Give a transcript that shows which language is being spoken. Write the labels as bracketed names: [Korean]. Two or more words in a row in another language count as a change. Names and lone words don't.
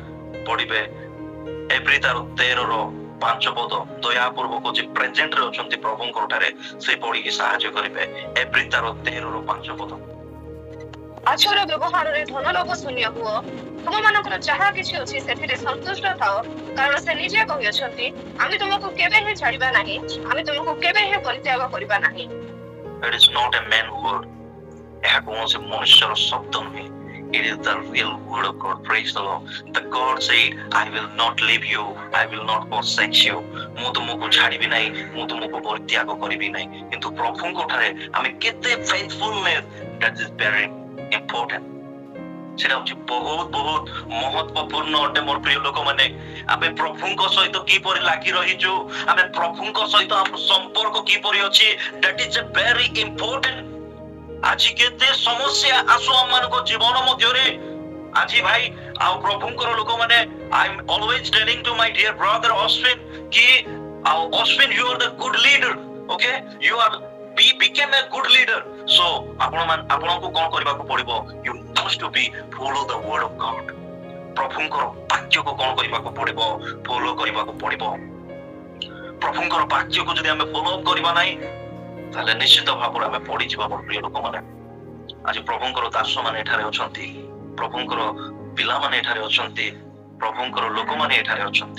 [Odia] ପଢିବେ ଏଭ୍ରି ତାର 13:5 ପଦ ଦୟାପୂର୍ବକ ଯେ ପ୍ରେଜେଣ୍ଟ ରେ ଅଛନ୍ତି ପ୍ରଭୁଙ୍କର ଠାରେ ସେ ପଢିକି ସାହାଯ୍ୟ କରିବେ। ଏଭ୍ରି ତାର 13:5 ପଦ। ଆଚାର ବ୍ୟବହାରରେ ଧନଲୋଭ ଶୂନ୍ୟ ହୁଅ, ତୁମମାନଙ୍କର ଯାହା କିଛି ଅଛି ସେଥିରେ ସନ୍ତୁଷ୍ଟ ଥାଅ, କାରଣ ସେ ନିଜେ କହିଅଛନ୍ତି ଆମେ ତୁମକୁ କେବେ ହିଁ ଛାଡିବା ନାହିଁ, ଆମେ ତୁମକୁ କେବେ ହିଁ ପରିତ୍ୟାଗ କରିବା ନାହିଁ। [English] It is not a man word. [Odia] ଏହା କୌଣସି ମନୁଷ୍ୟର ଶବ୍ଦ ନୁହେଁ। [English] It is the real word of God. Praise the Lord. The God said, I will not leave you, I will not forsake you. [Odia] ମୁଁ ତୁମକୁ ଛାଡ଼ିବି ନାହିଁ, ମୁଁ ତୁମକୁ ପରିତ୍ୟାଗ କରିବି ନାହିଁ। କିନ୍ତୁ ପ୍ରଭୁଙ୍କ ଠାରେ ଆମେ କେତେ [English] faithfulness, that is very important. [Odia] ସେଟା ହଉଛି ବହୁତ ବହୁତ ମହତ୍ୱପୂର୍ଣ୍ଣ ଅଟେ ମୋର ପ୍ରିୟ ଲୋକମାନେ। ଆମେ ପ୍ରଭୁଙ୍କ ସହିତ କିପରି ଲାଗି ରହିଛୁ, ଆମେ ପ୍ରଭୁଙ୍କ ସହିତ ଆମ ସମ୍ପର୍କ କିପରି ଅଛି, [English] that is a very important. [Odia] ଆଜି କେତେ ସମସ୍ୟା ଆସୁ ଆମମାନଙ୍କ ଜୀବନ ମଧ୍ୟରେ। ଆଜି ଭାଇ ଆଉ ପ୍ରଭୁଙ୍କର ଲୋକମାନେ, [English] I am always telling to my dear brother Ashwin [Odia] କି ଆଉ [English] Ashwin you are the good leader, okay, you are became a good leader. [Odia] So ଆପଣଙ୍କୁ କଣ କରିବାକୁ ପଡିବ, [English] you must to be follow the word of God. [Odia] ପ୍ରଭୁଙ୍କର ବାକ୍ୟକୁ କଣ କରିବାକୁ ପଡିବ, ଫଲୋ କରିବାକୁ ପଡିବ। ପ୍ରଭୁଙ୍କର ବାକ୍ୟକୁ ଯଦି ଆମେ ଫଲୋ କରିବା ନାହିଁ ତାହେଲେ ନିଶ୍ଚିତ ଭାବରେ ଆମେ ପଡିଯିବା ମୋର ପ୍ରିୟ ଲୋକମାନେ। ଆଜି ପ୍ରଭୁଙ୍କର ଦାସ ମାନେ ଏଠାରେ ଅଛନ୍ତି, ପ୍ରଭୁଙ୍କର ପିଲାମାନେ ଏଠାରେ ଅଛନ୍ତି, ପ୍ରଭୁଙ୍କର ଲୋକମାନେ ଏଠାରେ ଅଛନ୍ତି।